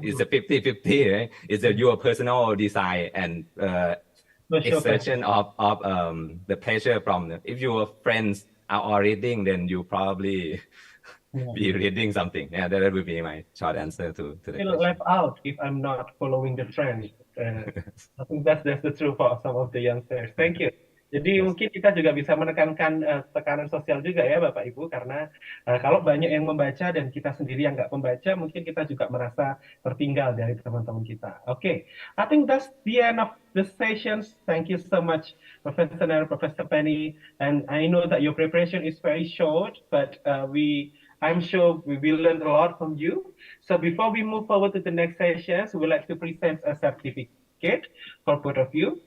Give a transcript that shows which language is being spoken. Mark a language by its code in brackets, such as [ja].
[en] It's a 50-50, right? It's your personal desire and exertion of the pressure from if your friends are all reading, then you probably be reading something. Yeah, that would be my short answer to the question. Left out if I'm not following the trend. I think that's the truth for some of the youngsters. Thank you. [id] Jadi mungkin kita juga bisa menekankan tekanan sosial juga ya Bapak Ibu, karena kalau banyak yang membaca dan kita sendiri yang nggak membaca, mungkin kita juga merasa tertinggal dari teman-teman kita. [en] Okay, I think that's the end of the sessions. Thank you so much, Professor Nar, Professor Pennee, and I know that your preparation is very short, but I'm sure we will learn a lot from you. So before we move forward to the next sessions, we would like to present a certificate for both of you.